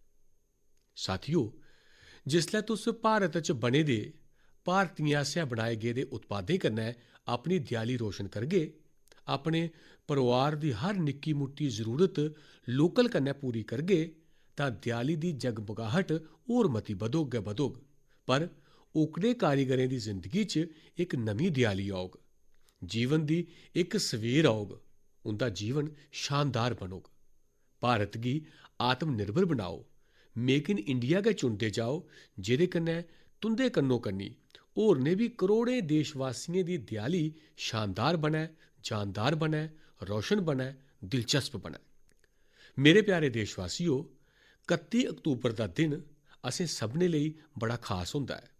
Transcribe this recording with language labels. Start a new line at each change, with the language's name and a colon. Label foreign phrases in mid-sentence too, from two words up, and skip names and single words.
Dogri: साथियो, जिसलै तुस भारत च बने दे भारतीयें आसेआ बनाए गेदे उत्पादें कन्नै अपनी देआली रोशन करगे, अपने परोआर दी हर निक्की मुट्टी जरूरत लोकल कन्नै पूरी करगे, तां देआली दी जगमगाहट होर मती बधोग गै बधोग। पर ओकड़े कारीगरें दी जिंदगी च इक नमीं देआली औग, जीवन दी इक सवेर औग, उं'दा जीवन शानदार बनोग। भारत गी आत्मनिर्भर बनाओ, मेक इन इंडिया गै चुनदे जाओ जेह्दे कन्नै तुं'दे कन्नो कन्नी होरनें बी करोड़ें देशवासियें दी देआली शानदार बनै, जानदार बनै, रोशन बनै, दिलचस्प बने। मेरे प्यारे देशवासियों, 31 अक्तूबर का दिन असें सभनें लेई बड़ा खास होंदा है।